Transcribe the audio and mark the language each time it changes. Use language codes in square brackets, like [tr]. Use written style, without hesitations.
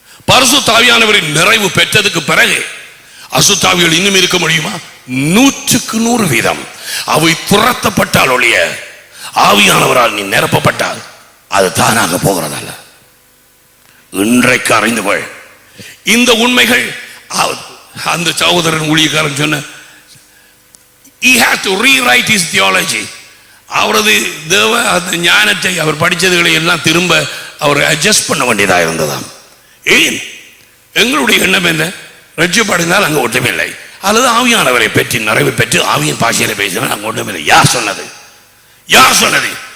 [ta] பரிசுத்த ஆவியானவரின் நிறைவு பெற்றதுக்கு பிறகு அசுத்தாவிகள் இன்னும் இருக்க முடியுமா? 100% அவை துரத்தப்பட்டால் ஒழிய ஆவியானவரால் நீ நிரப்பப்பட்டால் அது தானாக போகிறதல்ல. இன்றைக்கு அறிந்து கொள் இந்த உண்மைகள். அந்த சகோதரன் ஊழியக்காரன் சொன்ன, [en] he had to rewrite his theology. [ta] அவரது தேவ அந்த ஞானத்தை அவர் படித்ததுகளை எல்லாம் திரும்ப அவர் அட்ஜஸ்ட் பண்ண வேண்டியதாக இருந்ததாம். ஏன்? எங்களுடைய எண்ணம் என்ன? ரட்சிப்படைந்தால் அங்கே ஒன்றுமில்லை, அல்லது ஆவியானவரை பெற்று நிறைவு பெற்று ஆவியின் பாஷையில பேசினால் அங்கே ஒன்றுமில்லை. யார் சொன்னது? யார் சொன்னது?